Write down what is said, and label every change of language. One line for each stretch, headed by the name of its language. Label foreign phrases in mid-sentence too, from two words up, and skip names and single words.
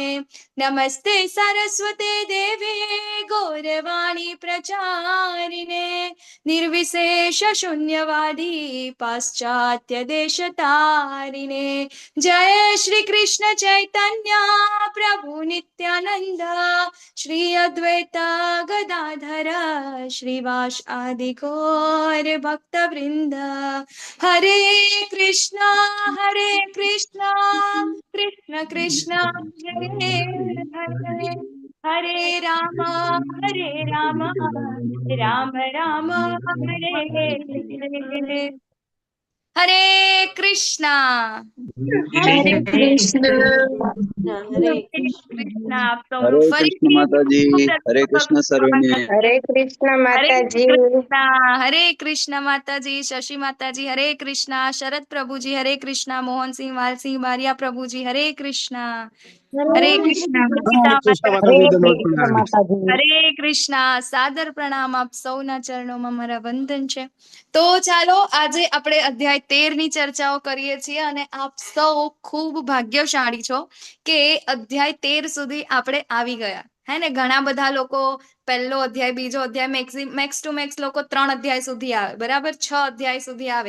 Sanskrit: नमस्ते सरस्वते देवे गौरवाणी प्रचारिणे निर्विशेष शून्यवादी पाश्चात्य देशतारिणे. जय श्री कृष्ण चैतन्य प्रभु नित्यानंद श्री अद्वैत गदाधर श्रीवास आदि गौर भक्त वृंद. हरे कृष्णा कृष्ण कृष्ण हरे हरे हरे राम राम राम हरे हरे.
Hindi: हरे कृष्णा. हरे कृष्ण
Gujarati: હરે કૃષ્ણા. આપ સૌનું હરે કૃષ્ણ ફરીથી માતાજી, હરે કૃષ્ણ સર્વેને.
Hindi: हरे कृष्ण हरे माताजी। कृष्णा. हरे कृष्णा माताजी, शशि माताजी हरे कृष्णा, शरद प्रभुजी हरे कृष्णा, मोहन सिंह वालसिंह बारिया प्रभुजी हरे कृष्णा. हरे कृष्णा गीता
Gujarati: કૃષ્ણ
Hindi: माता हरे
Gujarati: માતાજી, દંડવત
Hindi: कृष्ण
Gujarati: પ્રણામ.
Hindi: माताजी। हरे कृष्णा.
Gujarati: સાદર પ્રણામ. આપ સૌના ચરણોમાં મારા વંદન છે. તો ચાલો, આજે આપણે અધ્યાય 13 ની ચર્ચાઓ કરીએ છીએ અને આપ સૌ ખૂબ ભાગ્યશાળી છો કે અધ્યાય 13 સુધી આપણે આવી ગયા. હે ને, ઘણા બધા લોકો પહેલો અધ્યાય, બીજો અધ્યાય,
English: max to max
Gujarati: લોકો 3 અધ્યાય સુધી આવે, બરાબર, 6 અધ્યાય સુધી આવે.